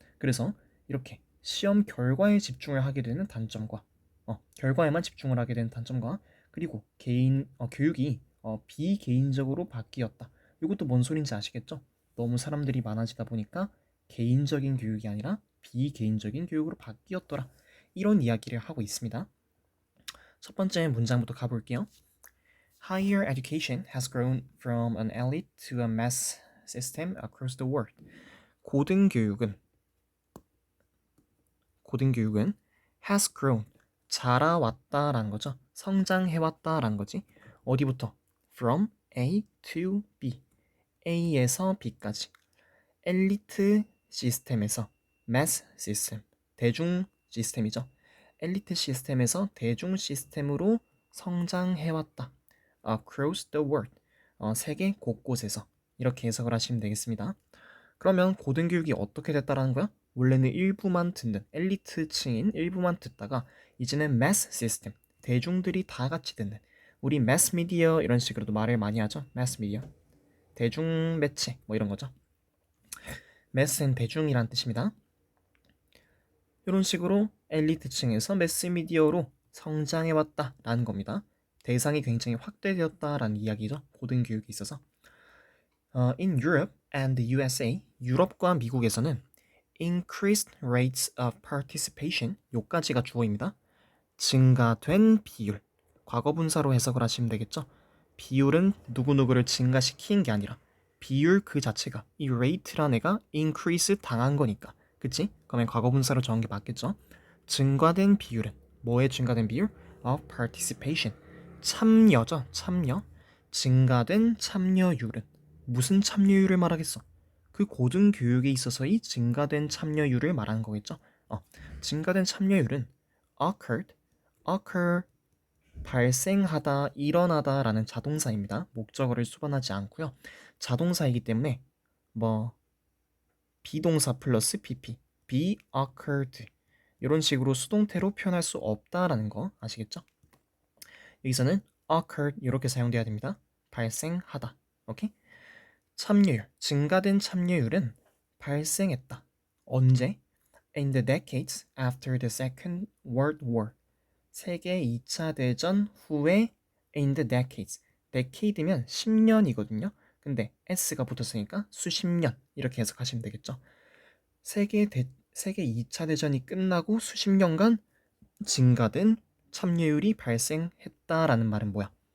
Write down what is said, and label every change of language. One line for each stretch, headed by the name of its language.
Korean: 그래서 이렇게 시험 결과에 집중을 하게 되는 단점과 결과에만 집중을 하게 되는 단점과 그리고 교육이 비개인적으로 바뀌었다. 이것도 뭔 소린지 아시겠죠? 너무 사람들이 많아지다 보니까 개인적인 교육이 아니라 비개인적인 교육으로 바뀌었더라. 이런 이야기를 하고 있습니다. 첫 번째 문장부터 가볼게요.
English: Higher education has grown from an elite to a mass system across the world.
Korean: 고등교육은
English: has grown,
Korean: 자라왔다라는 거죠. 성장해왔다라는 거지. 어디부터?
English: From A to B,
Korean: A에서 B까지. 엘리트 시스템에서 mass 시스템, 대중 시스템이죠. 엘리트 시스템에서 대중 시스템으로 성장해왔다.
English: Across the world,
Korean: 세계 곳곳에서 이렇게 해석을 하시면 되겠습니다. 그러면 고등교육이 어떻게 됐다라는 거야? 원래는 일부만 듣는 엘리트층인 일부만 듣다가 이제는 mass 시스템, 대중들이 다 같이 듣는, 우리 mass media 이런 식으로도 말을 많이 하죠. mass media, 대중 매체 뭐 이런 거죠. mass는 대중이란 뜻입니다. 이런 식으로 엘리트층에서 매스미디어로 성장해왔다라는 겁니다. 대상이 굉장히 확대되었다라는 이야기죠. 고등교육에 있어서.
English: In Europe and the USA,
Korean: 유럽과 미국에서는
English: increased rates of participation,
Korean: 요까지가 주어입니다. 증가된 비율, 과거분사로 해석을 하시면 되겠죠. 비율은 누구누구를 증가시킨 게 아니라 비율 그 자체가, 이 rate란 애가 increase 당한 거니까, 그치? 그러면 과거분사로 정한 게 맞겠죠. 증가된 비율은 뭐에 증가된 비율? of participation, 참여죠. 참여. 증가된 참여율은 무슨 참여율을 말하겠어? 그 고등교육에 있어서의 증가된 참여율을 말하는 거겠죠. 증가된 참여율은 occurred, occur 발생하다, 일어나다 라는 자동사입니다. 목적어를 수반하지 않고요. 자동사이기 때문에 뭐 비동사 플러스 pp, be occurred 이런 식으로 수동태로 표현할 수 없다라는 거 아시겠죠? 여기서는 occurred 이렇게 사용돼야 됩니다. 발생하다. 오케이? 참여율, 증가된 참여율은 발생했다. 언제?
English: In the decades after the Second World War.
Korean: 세계 2차 대전 후에
English: in the decades.
Korean: decade면 10년이거든요. 근데 s가 붙었으니까 수십 년 이렇게 해석하시면 되겠죠. 세계 2차 대전이 끝나고 수십 년간 증가된 참여율이 발생했다라는 말은 뭐야?